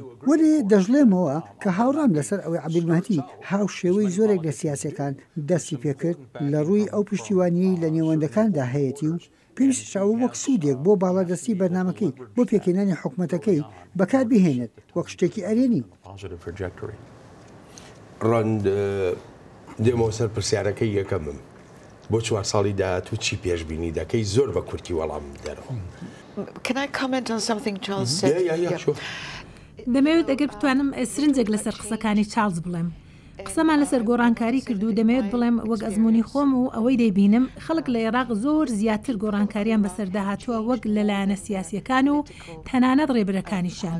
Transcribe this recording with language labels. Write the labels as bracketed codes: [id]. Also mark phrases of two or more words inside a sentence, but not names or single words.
[ckb] وەرێ دەژڵێمەوە کە هاوڕام لەسەر ئەوەی عەبدولمەهدی هاو شێوەی زۆرێک لە سیاسەکان دەستی پێکرد لە ڕووی ئەو پشتیوانیی لە نێوەندەکاندا هەیەی و پێویستیشەوە وەک سوودێک بۆ باڵادەستی بەرنامەکەی بۆ پێکێنانی حکوومەتەکەی بەکار بهێنێت وەک شتێکی ئەرێنی. ڕەند دێمەوە سەر پرسیارەکەی یەکەمم بۆ 4 ساڵی داهاتوو چی پێشبینی دەکەی زۆر بە کورتی وەڵام دەرەوە. [en] Can I comment on something Charles said? [ckb] دەمەوێت ئەگەر بتوانم سرنجێک لەسەر قسەکانی چارلز بڵێم. قسەمان لەسەر گۆڕانکاری کردو دەمەوێت بڵێم وەک ئەزمموی خۆم و ئەوەی دەیبینم خەڵک لە عێراق زۆر زیاتر گۆڕانکاریان بەسەردا هاتووە وەک لەلایەنە سیاسیەکان و تەنانەت ڕێبەرەکانیشیان.